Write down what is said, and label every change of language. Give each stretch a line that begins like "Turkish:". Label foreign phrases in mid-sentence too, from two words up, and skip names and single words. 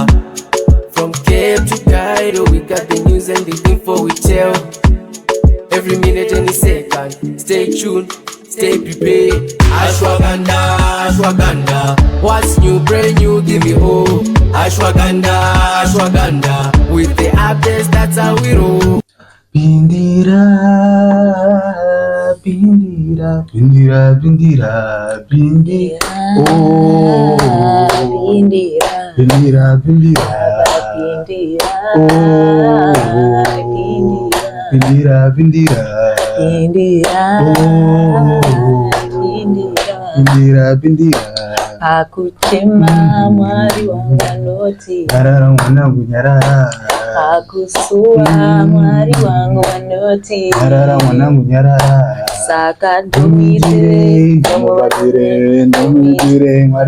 English: From Cape to Cairo, we got the news and the info we tell. Every minute, any second. Stay tuned, stay prepared. Ashwagandha, Ashwagandha. What's new, brand new, give me hope. Ashwagandha, Ashwagandha. With the updates, that's how we roll. Bindira, bindira, bindira, bindira, bindira. Oh, bindira, bindira, bindira. Oh, bindira, bindira. Bindira, bindira.
Shona: Akuchema mwari wanganoti, Nyarara mwanangu nyarara. Akusua mwari wangu wanoti, Nyarara mwanangu nyarara. Saka ndomire, ndomire mwari